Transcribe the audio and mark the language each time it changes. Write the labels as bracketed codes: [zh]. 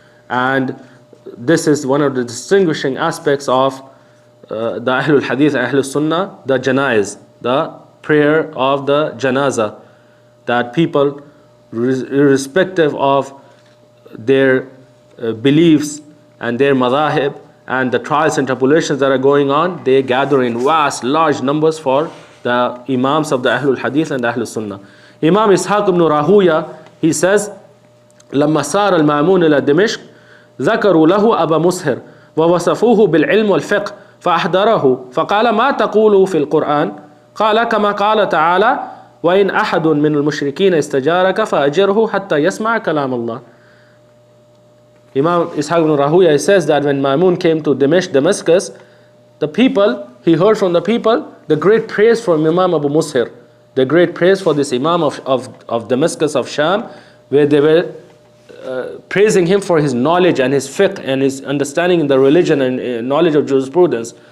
[en] And this is one of the distinguishing aspects of the Ahl-Hadith and Ahl-Sunnah, the janaiz, the prayer of the janazah, that people, irrespective of their beliefs and their madhahib and the trials and tribulations that are going on, they gather in vast, large numbers for the imams of the Ahlul Hadith and the Ahlul Sunnah. Imam Ishaq ibn Rahuya, he says, [ar] لما سار المأمون إلى دمشق ذكروا له أبا مسهر ووصفوه بالعلم والفقه فأحضره فقال ما تقول في القرآن؟ قال كما قال تعالى وإن أحد من المشركين استجارك فأجره حتى يسمع كلام الله. [en] Imam Ishaq ibn Rahuya says that when Ma'mun came to Damascus, the people, he heard from the people the great praise from Imam Abu Mushir, the great praise for this Imam of Damascus of Sham, where they were praising him for his knowledge and his fiqh and his understanding in the religion and knowledge of jurisprudence.